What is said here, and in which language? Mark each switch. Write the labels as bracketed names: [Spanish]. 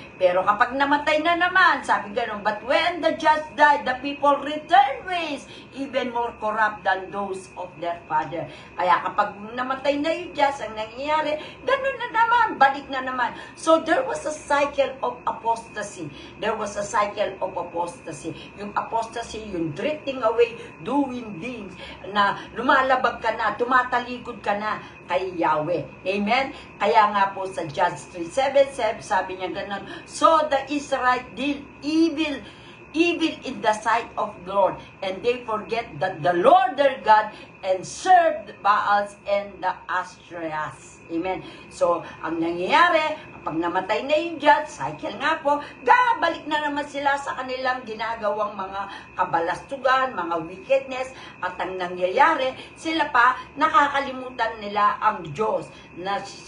[Filipino] Pero kapag namatay na naman, sabi ganun, [English] but when the judge died, the people returned ways even more corrupt than those of their father. [Filipino] Kaya kapag namatay na yung judge, ang nangyayari, ganun na naman, balik na naman. [English] So there was a cycle of apostasy. There was a cycle of apostasy. [Filipino] Yung apostasy, yung [English] drifting away, doing things, [Filipino] na lumalabag ka na, tumatalikod ka na kay Yahweh. Amen? Kaya nga po sa Judge 3:7, sabi niya ganun, [English] so the Israelites did evil in the sight of the Lord, and they forget that the Lord their God, and served the Baals and the Ashtoreths. Amen. [Filipino] So, ang nangyayari, kapag namatay na yung judge, cycle nga po, balik na naman sila sa kanilang ginagawang mga kabalastugan, mga wickedness, at ang nangyayari, sila pa, nakakalimutan nila ang Diyos, na